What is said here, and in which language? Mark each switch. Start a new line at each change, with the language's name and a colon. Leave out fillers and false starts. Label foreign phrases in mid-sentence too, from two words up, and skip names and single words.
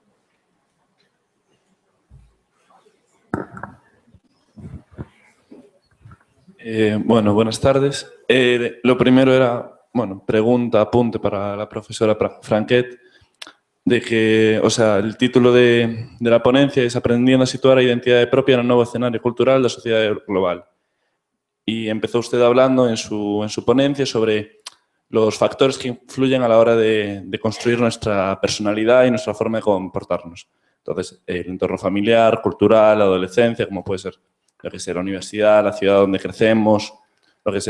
Spanish: Bueno, buenas tardes. Lo primero era, bueno, pregunta, apunte para la profesora Franquet. de que, o sea, el título de la ponencia es Aprendiendo a situar a identidade propia no novo escenario cultural da sociedade global. Y empezó usted hablando en su ponencia sobre los factores que influyen a la hora de construir nuestra personalidad y nuestra forma de comportarnos. Entonces, el entorno familiar, cultural, la adolescencia, como puede ser, lo que sea, la universidad, la ciudad donde crecemos, lo que sea.